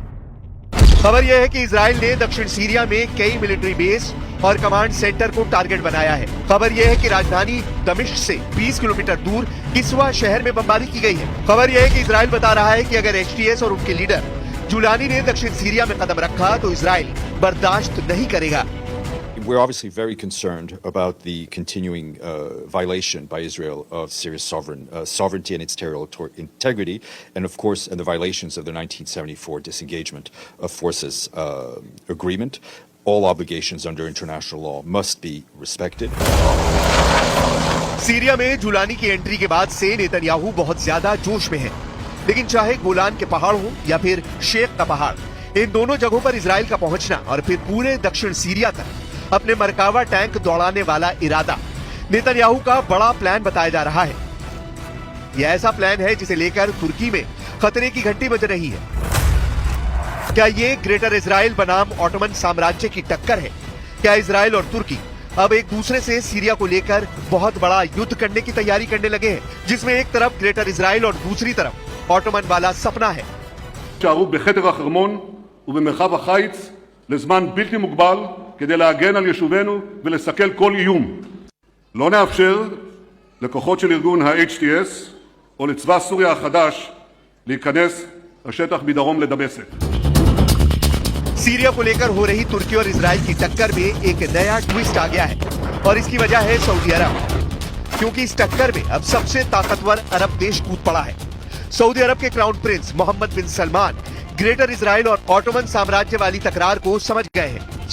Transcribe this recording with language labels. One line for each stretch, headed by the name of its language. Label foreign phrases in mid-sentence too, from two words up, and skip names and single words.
Hindi: खबर यह है कि इजराइल ने दक्षिण सीरिया में कई
English: military base
Hindi: और
English: command center
Hindi: को टारगेट बनाया है। खबर यह है कि राजधानी दमिश्क से 20 किलोमीटर दूर किस्वा शहर में बमबारी की गई है। खबर यह है कि इजराइल बता रहा है कि अगर HTS और उनके लीडर जुलानी ने दक्षिण सीरिया में कदम रखा तो इजराइल बर्दाश्त नहीं करेगा।
English: We're obviously very concerned about the continuing violation by Israel of Syria's sovereignty and its territorial integrity, and of course, and the violations of the 1974 disengagement of forces agreement. All obligations under international law must be respected.
Hindi: सीरिया में जुलानी की एंट्री के बाद से नेतन्याहू बहुत ज्यादा जोश में है, लेकिन चाहे गोलान के पहाड़ हो या फिर शेख का पहाड़, इन दोनों जगहों पर इजराइल का पहुंचना और फिर पूरे दक्षिण सीरिया तक अपने मरकावा टैंक दौड़ाने वाला इरादा नेतन्याहू का बड़ा प्लान बताया जा रहा है। यह ऐसा प्लान है जिसे लेकर तुर्की में खतरे की घंटी बज रही है। क्या ये ग्रेटर इजराइल बनाम ऑटोमन साम्राज्य की टक्कर है? क्या इजराइल और तुर्की अब एक दूसरे से सीरिया को लेकर बहुत बड़ा युद्ध करने की तैयारी करने लगे हैं, जिसमें एक तरफ ग्रेटर इजराइल और दूसरी तरफ ऑटोमन वाला सपना है?
Hebrew: לזמן בלתי מוגבל כדי להגן על יישובינו ולסכל כל איום. לא נאפשר לכוחות של ארגון ה-HTS או לצבא סוריה החדש להיכנס השטח מדרום לדמשק.
Hindi: सीरिया को लेकर हो रही तुर्की और इजराइल की टक्कर में एक नया ट्विस्ट आ गया है और इसकी वजह है सऊदी अरब, क्योंकि इस टक्कर में अब सबसे ताकतवर अरब देश कूद पड़ा है। सऊदी अरब के
English: crown prince
Hindi: मोहम्मद बिन सलमान ग्रेटर इजराइल और ऑटोमन साम्राज्य वाली तकरार को समझ गए हैं।